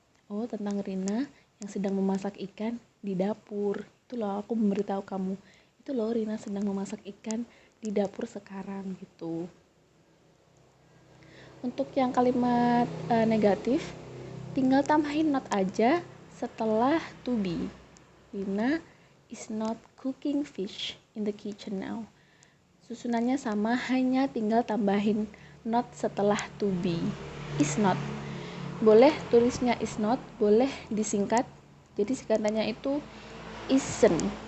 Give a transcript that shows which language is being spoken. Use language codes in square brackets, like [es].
[id] Oh, tentang Rina yang sedang memasak ikan di dapur. Itu loh, aku memberitahu kamu. Itu loh, Rina sedang memasak ikan di dapur sekarang gitu. Untuk yang kalimat negatif, tinggal tambahin not aja setelah to be. [en] Rina is not cooking fish in the kitchen now. [id] Susunannya sama, hanya tinggal tambahin not setelah to be. [en] Is not. [id] Boleh tulisnya is not, boleh disingkat. Jadi singkatannya itu isn't.